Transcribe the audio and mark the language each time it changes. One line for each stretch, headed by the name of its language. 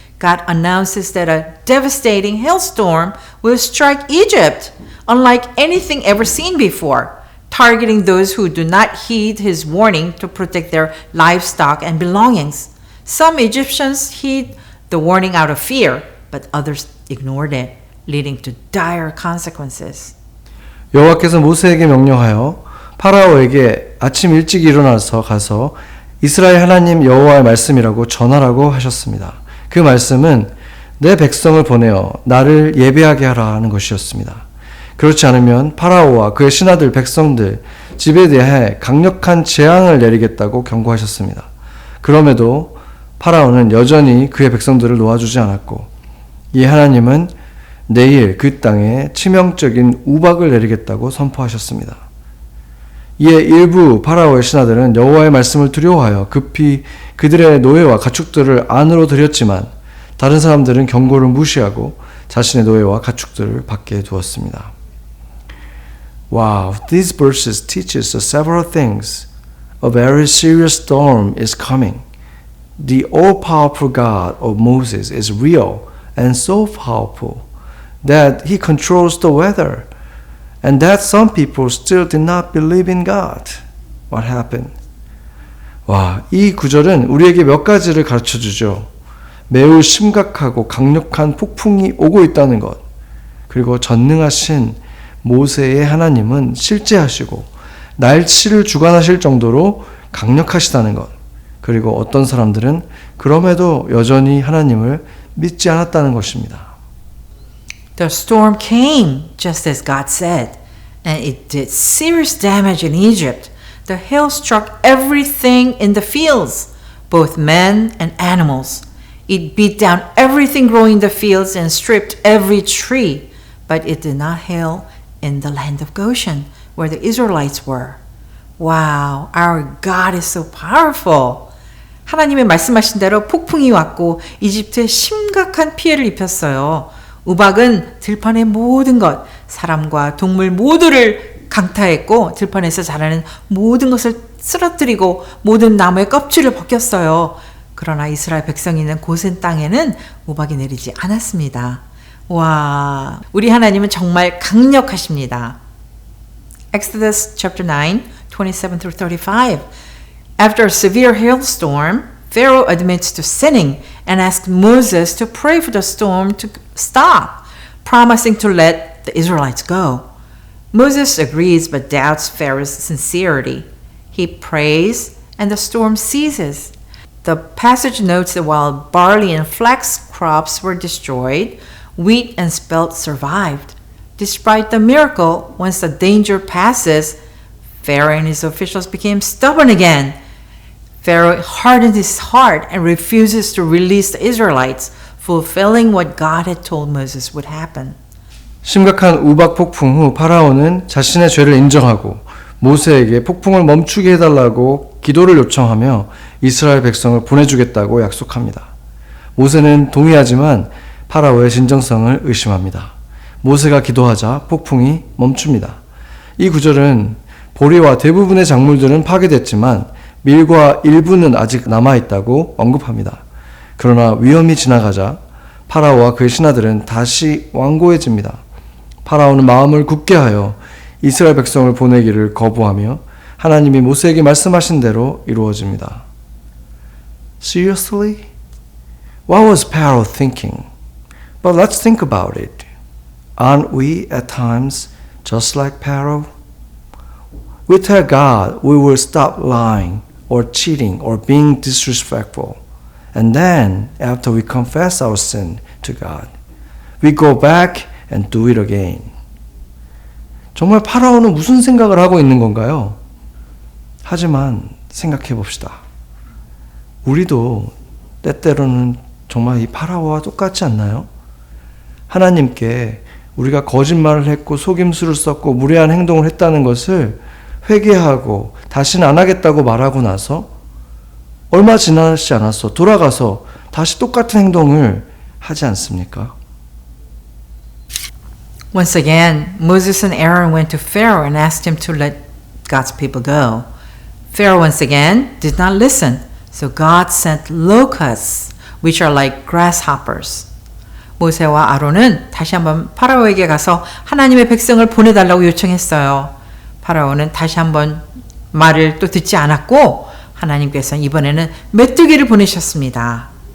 English: God announces that a devastating hailstorm will strike Egypt, unlike anything ever seen before, targeting those who do not heed his warning to protect their livestock and belongings. Some Egyptians heed the warning out of fear, but others ignored it, leading to dire consequences.
Korean: 여호와께서 모세에게 명령하여 파라오에게 아침 일찍 일어나서 가서 이스라엘 하나님 여호와의 말씀이라고 전하라고 하셨습니다. 그 말씀은 내 백성을 보내어 나를 예배하게 하라 하는 것이었습니다. 그렇지 않으면 파라오와 그의 신하들 백성들 집에 대해 강력한 재앙을 내리겠다고 경고하셨습니다. 그럼에도 파라오는 여전히 그의 백성들을 놓아주지 않았고 이 하나님은 내일 그 땅에 치명적인 우박을 내리겠다고 선포하셨습니다. 이에 일부 파라오의 신하들은 여호와의 말씀을 두려워하여 급히 그들의 노예와 가축들을 안으로 들였지만 다른 사람들은 경고를 무시하고 자신의 노예와 가축들을 밖에 두었습니다.
English: Wow, these verses teach us several things. A very serious storm is coming. The all-powerful God of Moses is real and so powerful that he controls the weather, and that some people still did not believe in God. What happened?
Korean: 와, 이 구절은 우리에게 몇 가지를 가르쳐 주죠. 매우 심각하고 강력한 폭풍이 오고 있다는 것, 그리고 전능하신 모세의 하나님은 실제하시고 날씨를 주관하실 정도로 강력하시다는 것, 그리고 어떤 사람들은 그럼에도 여전히 하나님을 믿지 않았다는 것입니다.
English: The storm came just as God said, and it did serious damage in Egypt. The hail struck everything in the fields, both men and animals. It beat down everything growing in the fields and stripped every tree, but it did not hail in the land of Goshen, where the Israelites were. Wow, our God is so powerful.
Korean: 하나님의 말씀하신 대로 폭풍이 왔고 이집트에 심각한 피해를 입혔어요. 우박은 들판의 모든 것, 사람과 동물 모두를 강타했고 들판에서 자라는 모든 것을 쓰러뜨리고 모든 나무의 껍질을 벗겼어요. 그러나 이스라엘 백성이 있는 고센 땅에는 우박이 내리지 않았습니다. 와, 우리 하나님은 정말 강력하십니다.
English: Exodus chapter 9, 27 through 35. After a severe hailstorm, Pharaoh admits to sinning and asks Moses to pray for the storm to stop, promising to let the Israelites go. Moses agrees but doubts Pharaoh's sincerity. He prays and the storm ceases. The passage notes that while barley and flax crops were destroyed, wheat and spelt survived. Despite the miracle, once the danger passes, Pharaoh and his officials became stubborn again. Pharaoh hardened his heart and refuses to release the Israelites, fulfilling what God had told Moses would happen.
Korean: 심각한 우박 폭풍 후 파라오는 자신의 죄를 인정하고 모세에게 폭풍을 멈추게 해달라고 기도를 요청하며 이스라엘 백성을 보내주겠다고 약속합니다. 모세는 동의하지만 파라오의 진정성을 의심합니다. 모세가 기도하자 폭풍이 멈춥니다. 이 구절은 보리와 대부분의 작물들은 파괴됐지만 밀과 일부는 아직 남아있다고 언급합니다. 그러나 위험이 지나가자 파라오와 그의 신하들은 다시 완고해집니다. 파라오는 마음을 굳게 하여 이스라엘 백성을 보내기를 거부하며 하나님이 모세에게 말씀하신 대로 이루어집니다.
English: Seriously? What was Pharaoh thinking? But let's think about it. Aren't we at times just like Pharaoh? We tell God we will stop lying or cheating or being disrespectful. And then, after we confess our sin to God, we go back and do it again.
Korean: 정말 파라오는 무슨 생각을 하고 있는 건가요? 하지만 생각해 봅시다. 우리도 때때로는 정말 이 파라오와 똑같지 않나요? 하나님께 우리가 거짓말을 했고 속임수를 썼고 무례한 행동을 했다는 것을 회개하고 다시는 안 하겠다고 말하고 나서 얼마 지나지 않았어 돌아가서 다시 똑같은 행동을 하지 않습니까?
English: Once again, Moses and Aaron went to Pharaoh and asked him to let God's people go. Pharaoh once again did not listen, so God sent locusts, which are like grasshoppers.
Korean: 모세와 아론은 다시 한번 파라오에게 가서 하나님의 백성을 보내달라고 요청했어요. 파라오는 다시 한번 말을 또 듣지 않았고 하나님께서는 이번에는 메뚜기를 보내셨습니다.